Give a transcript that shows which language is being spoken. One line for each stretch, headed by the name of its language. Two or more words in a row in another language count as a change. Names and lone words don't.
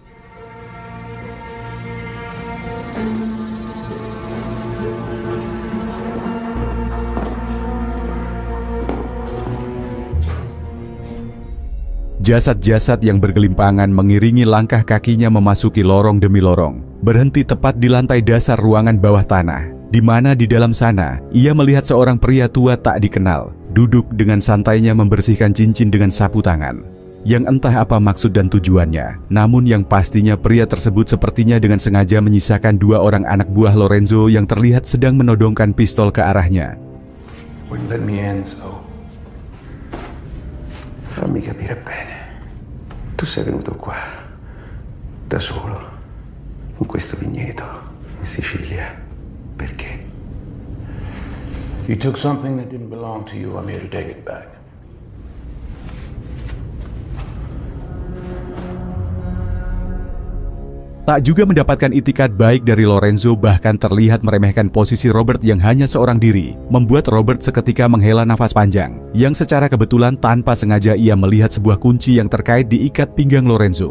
Indonesian: Jasad-jasad yang bergelimpangan mengiringi langkah kakinya memasuki lorong demi lorong, berhenti tepat di lantai dasar ruangan bawah tanah, di mana di dalam sana ia melihat seorang pria tua tak dikenal, duduk dengan santainya membersihkan cincin dengan sapu tangan. Yang entah apa maksud dan tujuannya, namun yang pastinya pria tersebut sepertinya dengan sengaja menyisakan dua orang anak buah Lorenzo yang terlihat sedang menodongkan pistol ke arahnya.
Italian: Fammi capire bene. Tu sei venuto qua da solo in questo vigneto in Sicilia. Perché?
English: You took something that didn't belong to you. I'm here to take it back.
Indonesian: Tak juga mendapatkan itikat baik dari Lorenzo, bahkan terlihat meremehkan posisi Robert yang hanya seorang diri, membuat Robert seketika menghela nafas panjang, yang secara kebetulan tanpa sengaja ia melihat sebuah kunci yang terkait diikat pinggang Lorenzo.